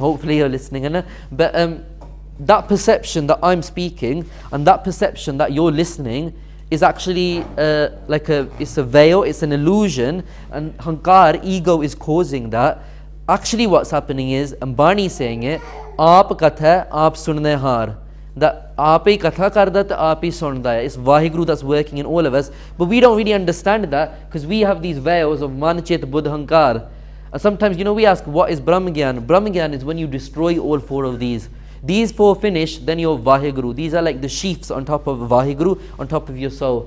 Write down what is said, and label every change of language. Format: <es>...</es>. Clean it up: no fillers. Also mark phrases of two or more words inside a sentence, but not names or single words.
<en>Hopefully you're listening, but that perception that I'm speaking and that perception that you're listening is actually it's a veil, it's an illusion, and Hankar, ego, is causing that. Actually what's happening is, Ambani is saying it,</en> <pa>ਆਪ ਕਥਾ, ਆਪ ਸੁਨਣੇ ਹਾਰ. That ਆਪ ਹੀ ਕਥਾ ਕਰਦਾ, ਆਪ ਹੀ ਸੁਣਦਾ ਹੈ.</pa> <en>It's Vaheguru that's working in all of us, but we don't really understand that, because we have these veils of Man, Chit, Buddh, Hankar. And sometimes, we ask, what is Brahmagyan? Brahmagyan is when you destroy all 4 of these. These 4 finish, then you're Vaheguru. These are like the sheaths on top of Vaheguru, on top of your soul.</en>